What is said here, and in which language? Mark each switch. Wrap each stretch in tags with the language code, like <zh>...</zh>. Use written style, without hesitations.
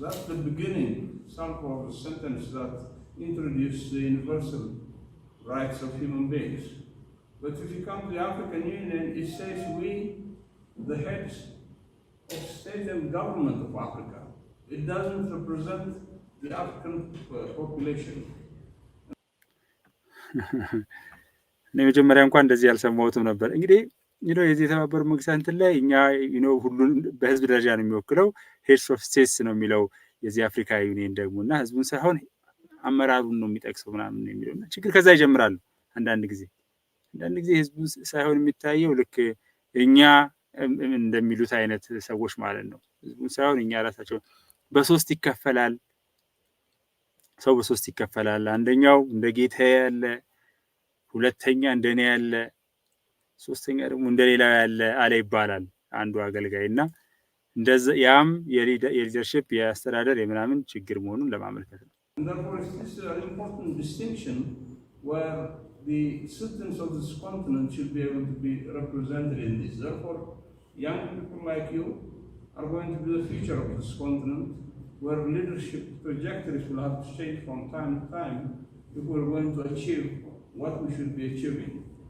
<en>That's the beginning, some of the sentence that introduced the universal rights of human beings. But if you come to the African Union, it says we, the heads of state and government of Africa. It doesn't represent the African population.</en> <am>እኔ መጀመሪያ እንኳን እንደዚህ ያልሰማሁትም ነበር። እንግዲህ የዚህ የተባበሩት መንግስታት ላይ እኛ ሁሉን በህዝብ ደረጃ ነው የሚወክለው፣ ሄድስ ኦፍ ስቴትስ ነው የሚለው የዚህ አፍሪካ ዩኒየን ደግሞ እና ህዝቡን ሳይሆን አመራሩን ነው የሚጠቅሰው ምናምን ነው የሚለው። ችግር ከዛ ይጀምራል። አንዳንድ ጊዜ ህዝቡን ሳይሆን የሚታየው ልክ እኛ እንደሚሉት አይነት ሰዎች ማለት ነው። ህዝቡን ሳይሆን እኛ ራሳቸው በሶስት ይከፈላል። ሰው በሶስት ይከፈላል። አንደኛው እንደ ጌታ ያለ፣ ሁለተኛ እንደኔ ያለ፣ ሶስተኛ ደግሞ እንደሌላው ያለ አለ ይባላል አንዱ አገልጋይና እንደዛ ያም የሊደርሺፕ የአስተዳደር የምናምን ችግር መሆኑን ለማመልከት ነው።</am> <en>Therefore, this is an important distinction where the citizens of this continent should be able to be represented in this. Therefore, young people like you are going to be the future of this continent, where leadership trajectories will have to change from time to time if we're going to achieve what we should be achieving.</en>